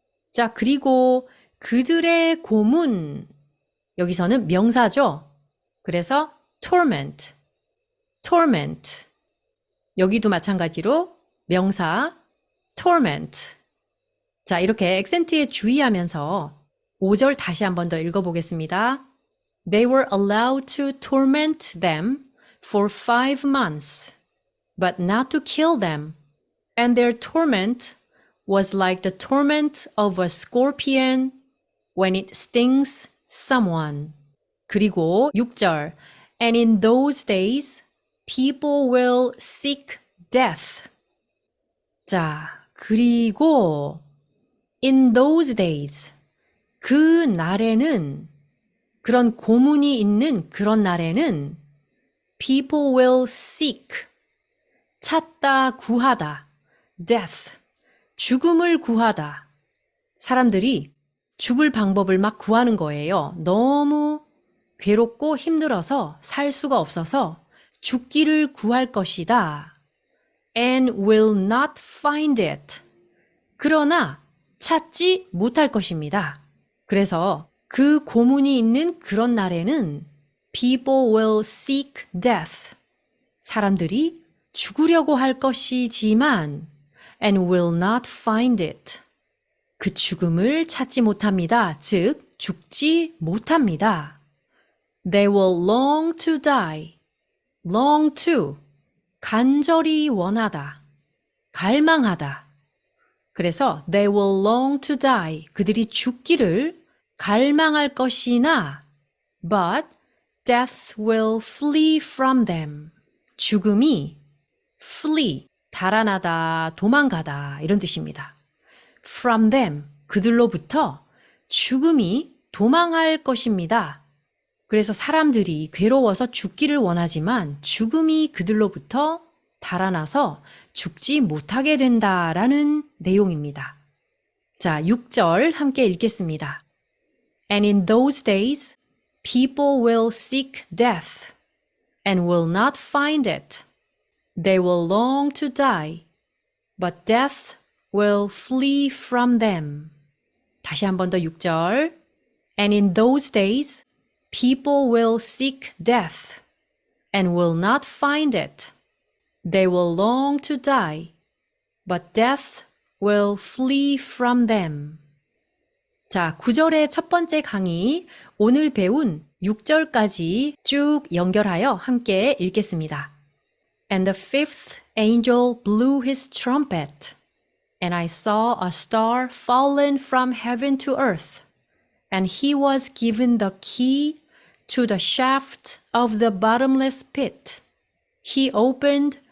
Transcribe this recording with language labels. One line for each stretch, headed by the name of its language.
Korean: 자, 그리고 그들의 고문 여기서는 명사죠. 그래서 torment, torment 여기도 마찬가지로 명사 torment. 자, 이렇게 액센트에 주의하면서 5절 다시 한 번 더 읽어보겠습니다.
English: They were allowed to torment them for 5 months, but not to kill them. And their torment was like the torment of a scorpion when it stings someone.
Korean: 그리고 6절
English: And in those days, people will seek death.
Korean: 자, 그리고
English: in those days,
Korean: 그 날에는 그런 고문이 있는 그런 날에는
English: people will seek,
Korean: 찾다, 구하다, death, 죽음을 구하다. 사람들이 죽을 방법을 막 구하는 거예요. 너무 괴롭고 힘들어서 살 수가 없어서 죽기를 구할 것이다.
English: And will not find it.
Korean: 그러나 찾지 못할 것입니다. 그래서 그 고문이 있는 그런 날에는
English: people will seek death.
Korean: 사람들이 죽으려고 할 것이지만
English: and will not find it.
Korean: 그 죽음을 찾지 못합니다. 즉, 죽지 못합니다.
English: They will long to die.
Korean: long to, 간절히 원하다, 갈망하다. 그래서
English: they will long to die.
Korean: 그들이 죽기를 갈망할 것이나
English: but death will flee from them.
Korean: 죽음이 flee, 달아나다, 도망가다 이런 뜻입니다. from them, 그들로부터 죽음이 도망할 것입니다. 그래서 사람들이 괴로워서 죽기를 원하지만 죽음이 그들로부터 달아나서 죽지 못하게 된다라는 내용입니다. 자, 6절 함께 읽겠습니다.
English: And in those days, people will seek death and will not find it. They will long to die, but death will flee from them.
Korean: 다시 한 번 더 6절.
English: And in those days, people will seek death and will not find it. They will long to die, but death will flee from them.
Korean: 자, 9절의 첫 번째 강의, 오늘 배운 6절까지 쭉 연결하여 함께 읽겠습니다.
English: And the fifth angel blew his trumpet, and I saw a star fallen from heaven to earth, and he was given the key to the shaft of the bottomless pit. He opened